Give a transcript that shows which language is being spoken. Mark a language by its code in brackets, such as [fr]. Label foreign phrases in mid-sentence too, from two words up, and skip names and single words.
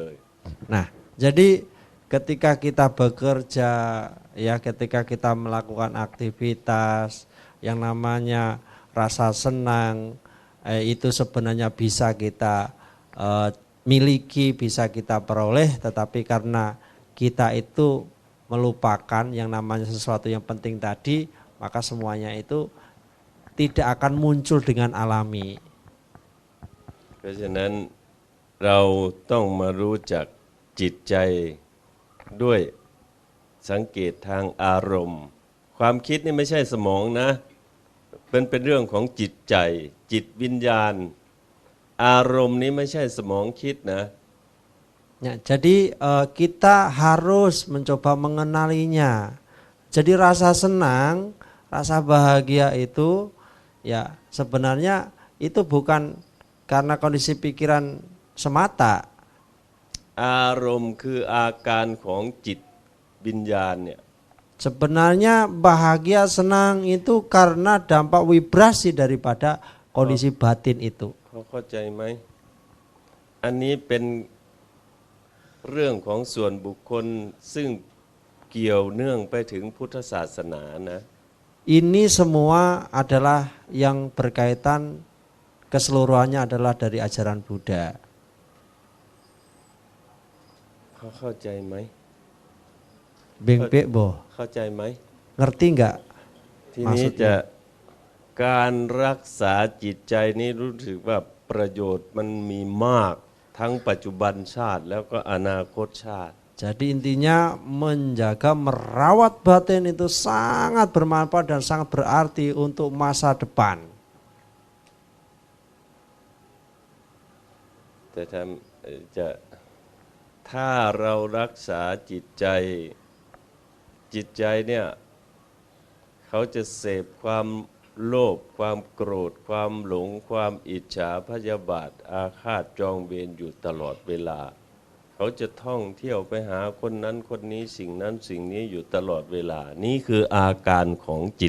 [id] Nah, jadi ketika kita bekerja, ya ketika kita melakukan aktivitas yang namanya rasa senang, itu sebenarnya bisa kita miliki, bisa kita peroleh, tetapi karena kita itu melupakan yang namanya sesuatu yang penting tadi, maka semuanya itu tidak akan muncul dengan alami. [th] เพราะฉะนั้นเราต้องมารู้จักจิตใจด้วยสังเกตทางอารมณ์ ความคิดนี่ไม่ใช่สมองนะเป็นเรื่องของจิตใจจิตวิญญาณอารมณ์นี้ไม่ใช่สมองคิดนะ [id] Ya, jadi kita harus mencoba mengenalinya. Jadi rasa senang, rasa bahagia itu ya sebenarnya itu bukan karena kondisi pikiran semata. [th] อารมณ์คืออาการของจิตวิญญาณเนี่ย [id] Sebenarnya bahagia senang itu karena dampak vibrasi daripada kondisi batin itu. [th] เขาเข้าใจไหมอันนี้เป็นเรื่องของส่วนบุคคลซึ่งเกี่ยวเนื่องไปถึงพุทธศาสนานะ [id] Ini semua adalah yang berkaitan keseluruhannya adalah dari ajaran Buddha. [th] เขาเข้าใจไหม [nan] Beng Pek Bo, [th] เข้าใจไหม [id] ngerti nggak? [th] ทีนี้จะการรักษาจิตใจนี้รู้สึกว่าประโยชน์มันมีมากทั้งปัจจุบันชาติแล้วก็อนาคตชาติ [id] Jadi intinya menjaga merawat batin itu sangat bermanfaat dan sangat berarti untuk masa depan. [th] แต่ถ้าเรารักษาจิตใจเนี่ยเขาจะเสพความโลภความโกรธความหลงความอิจฉาพยาบาทอาฆาตจองเวรอยู่ตลอดเวลาเขาจะท่องเที่ยวไปหาคนนั้นคนนี้สิ่งนั้นสิ่งนี้อยู่ตลอดเวลานี่คืออาการของจิต